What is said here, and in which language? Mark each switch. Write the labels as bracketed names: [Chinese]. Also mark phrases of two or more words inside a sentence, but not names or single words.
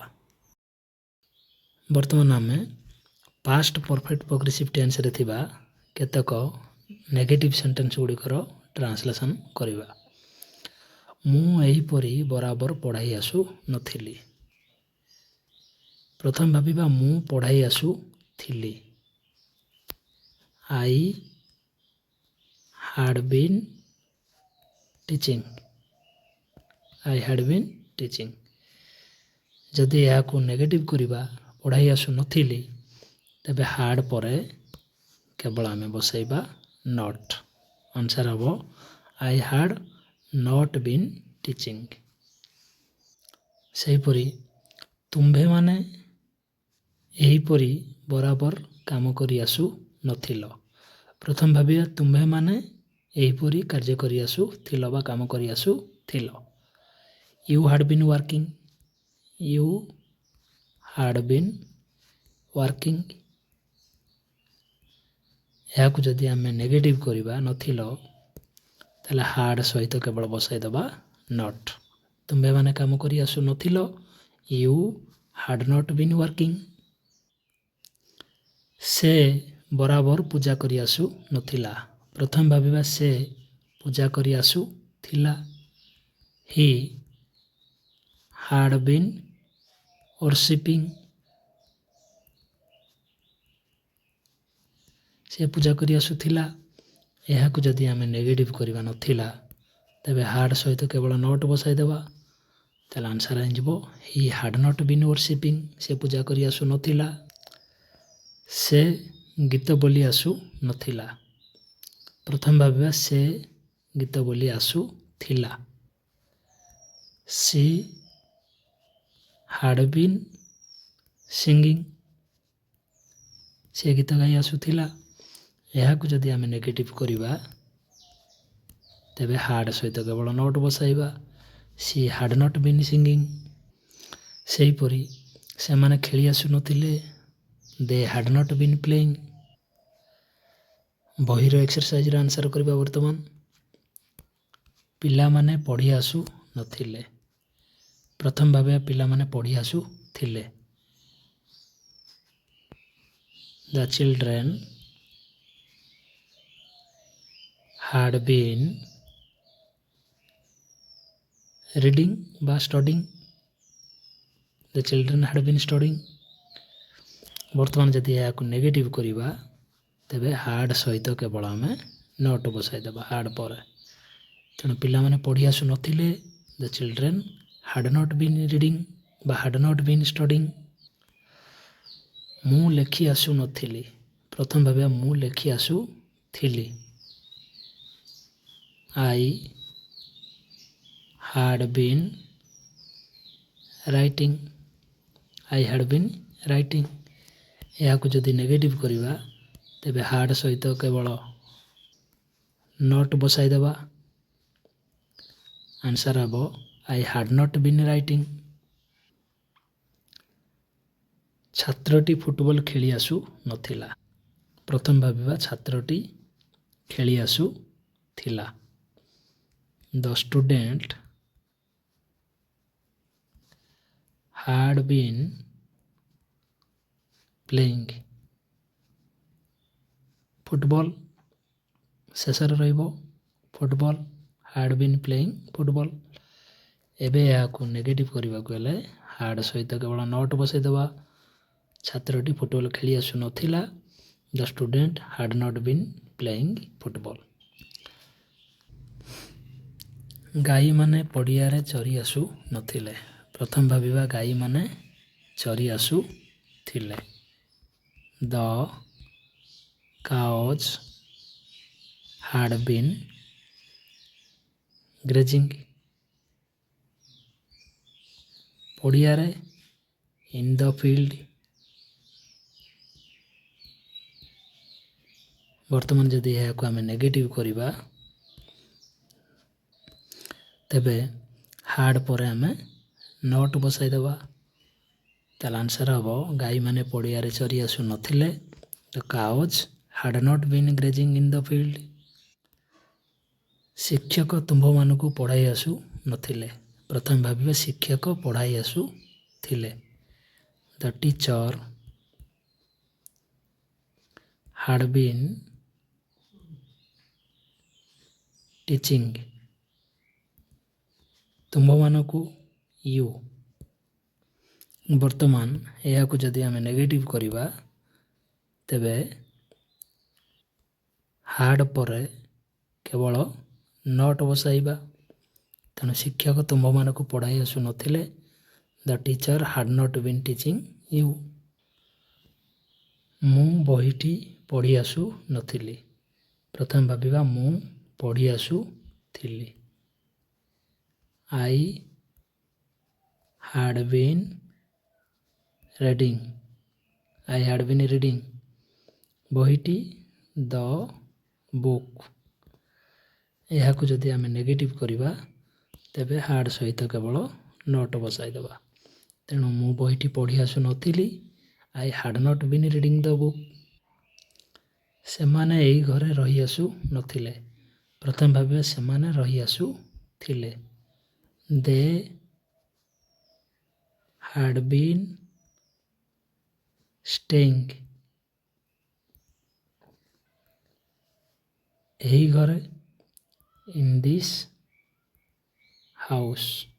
[Odia] ବର୍ତ୍ତମାନ ଆମେ [English] past perfect progressive tenseରେ [Odia] ଥିବା କେତେକ [English] negative sentence [Odia] ଗୁଡ଼ିକର ଟ୍ରାନ୍ସଲେସନ୍ କରିବା। ମୁଁ ଏହିପରି ବରାବର ପଢ଼ାଇ ଆସୁନଥିଲି। ପ୍ରଥମେ ଭାବିବା ମୁଁ ପଢ଼ାଇ ଆସୁଥିଲି। [English] I had been teaching. I had been teaching. [Odia] ଯଦି ଏହାକୁ ନେଗେଟିଭ୍ କରିବା ପଢ଼ାଇ ଆସୁନଥିଲି ତେବେ ହାର୍ଡ଼ ପରେ କେବଳ ଆମେ ବସାଇବା ନଟ୍। ଆନ୍ସର୍ ହେବ [English] I had not been teaching. [Odia] ସେହିପରି ତୁମ୍ଭେମାନେ ଏହିପରି ବରାବର କାମ କରି ଆସୁନଥିଲ। ପ୍ରଥମେ ଭାବିବା ତୁମ୍ଭେମାନେ ଏହିପରି କାର୍ଯ୍ୟ କରି ଆସୁଥିଲ ବା କାମ କରି ଆସୁଥିଲ। [English] You had been working. You had been working. [Odia] ଏହାକୁ ଯଦି ଆମେ ନେଗେଟିଭ୍ କରିବା ନଥିଲ ତାହେଲେ ହାର୍ଡ଼ ସହିତ କେବଳ ବସାଇଦେବା ନଟ୍। ତୁମ୍ଭେମାନେ କାମ କରି ଆସୁନଥିଲ। [English] You had not been working. [Odia] ସେ ବରାବର ପୂଜା କରି ଆସୁନଥିଲା। ପ୍ରଥମେ ଭାବିବା ସେ ପୂଜା କରି ଆସୁଥିଲା। [English] He had been worshipping. [Odia] ସେ ପୂଜା କରି ଆସୁଥିଲା। ଏହାକୁ ଯଦି ଆମେ ନେଗେଟିଭ୍ କରିବା ନଥିଲା ତେବେ ହାର୍ଡ଼ ସହିତ କେବଳ ନଟ୍ ବସାଇଦେବା ତାହେଲେ ଆନ୍ସର୍ ହେଇଯିବ [English] He had not been worshipping. [Odia] ସେ ପୂଜା କରି ଆସୁନଥିଲା। ସେ ଗୀତ ବୋଲି ଆସୁନଥିଲା। ପ୍ରଥମେ ଭାବିବା ସେ ଗୀତ ବୋଲି ଆସୁଥିଲା। [English] She had been singing. [Odia] ସେ ଗୀତ ଗାଇ ଆସୁଥିଲା। ଏହାକୁ ଯଦି ଆମେ ନେଗେଟିଭ୍ କରିବା ତେବେ had ସହିତ କେବଳ not ବସାଇବା। [English] she had not been singing। [Odia] ସେହିପରି ସେମାନେ ଖେଳି ଆସୁନଥିଲେ, [English] they had not been playing। [Odia] ବହିର [English] exerciseର answer [Odia] କରିବା ବର୍ତ୍ତମାନ। ପିଲାମାନେ ପଢ଼ି ଆସୁ ନଥିଲେ। ପ୍ରଥମ ଭାବେ ପିଲାମାନେ ପଢ଼ି ଆସୁଥିଲେ। [English] The children had been reading ବା studying। The children had been studying। [Odia] ବର୍ତ୍ତମାନ ଯଦି ଏହାକୁ ନେଗେଟିଭ୍ କରିବା ତେବେ had ସହିତ କେବଳ ଆମେ not ବସାଇଦେବା had ପରେ। ତେଣୁ ପିଲାମାନେ ପଢ଼ି ଆସୁନଥିଲେ, [English] the children had not been reading ବା had not been studying। [Odia] ମୁଁ ଲେଖି ଆସୁନଥିଲି। ପ୍ରଥମ ଭାବିବା ମୁଁ ଲେଖି ଆସୁଥିଲି। [English] I had been writing। I had been writing। [Odia] ଏହାକୁ ଯଦି ନେଗେଟିଭ୍ କରିବା ତେବେ had ସହିତ କେବଳ not ବସାଇଦେବା। ଆନ୍ସର ହେବ [English] I had not been writing। [Odia] ଛାତ୍ରଟି ଫୁଟବଲ ଖେଳି ଆସୁନଥିଲା। ପ୍ରଥମ ଭାବିବା ଛାତ୍ରଟି ଖେଳି ଆସୁଥିଲା। [English] The student had been playing। [Odia] ଫୁଟବଲ ଶେଷରେ ରହିବ ଫୁଟବଲ [English] had been playing [Odia] ଫୁଟବଲ। ଏବେ ଏହାକୁ ନେଗେଟିଭ୍ କରିବାକୁ ହେଲେ had ସହିତ କେବଳ not ବସାଇଦେବା। ଛାତ୍ରଟି ଫୁଟବଲ ଖେଳି ଆସୁନଥିଲା। [English] The student had not been playing football। [Odia] ଗାଈମାନେ ପଡ଼ିଆରେ ଚରି ଆସୁନଥିଲେ। ପ୍ରଥମ ଭାବିବା ଗାଈମାନେ ଚରି ଆସୁଥିଲେ। [English] The cows had been grazing। ପଡ଼ିଆରେ in the field। [Odia] ବର୍ତ୍ତମାନ ଯଦି ଏହାକୁ ଆମେ ନେଗେଟିଭ୍ କରିବା ତେବେ had ପରେ ଆମେ not ବସାଇଦେବା। ତାହେଲେ ଆନ୍ସର ହେବ ଗାଈମାନେ ପଡ଼ିଆରେ ଚରି ଆସୁନଥିଲେ। [English] The cows had not been grazing in the field। [Odia] ଶିକ୍ଷକ ତୁମ୍ଭମାନଙ୍କୁ ପଢ଼ାଇ ଆସୁନଥିଲେ। ପ୍ରଥମେ ଭାବିବା ଶିକ୍ଷକ ପଢ଼ାଇ ଆସୁଥିଲେ। [English] The teacher had been teaching। [Odia] ତୁମ୍ଭମାନଙ୍କୁ you। ବର୍ତ୍ତମାନ ଏହାକୁ ଯଦି ଆମେ ନେଗେଟିଭ୍ କରିବା ତେବେ had ପରେ କେବଳ not ବସାଇବା। ତେଣୁ ଶିକ୍ଷକ ତୁମ୍ଭମାନଙ୍କୁ ପଢ଼ାଇ ଆସୁନଥିଲେ। [English] The teacher had not been teaching you। [Odia] ମୁଁ ବହିଟି ପଢ଼ି ଆସୁନଥିଲି। ପ୍ରଥମେ ଭାବିବା ମୁଁ ପଢ଼ି ଆସୁଥିଲି। [English] I had been reading। I had been reading। ବହିଟି the book। [Odia] ଏହାକୁ ଯଦି ଆମେ ନେଗେଟିଭ୍ କରିବା ତେବେ had ସହିତ କେବଳ not ବସାଇଦେବା। ତେଣୁ ମୁଁ ବହିଟି ପଢ଼ି ଆସୁନଥିଲି। [English] I had not been reading the book। [Odia] ସେମାନେ ଏହି ଘରେ ରହି ଆସୁନଥିଲେ। ପ୍ରଥମେ ଭାବିବା ସେମାନେ ରହି ଆସୁଥିଲେ। [English] They had been staying। [Odia] ଏହି ଘରେ [English] in this house।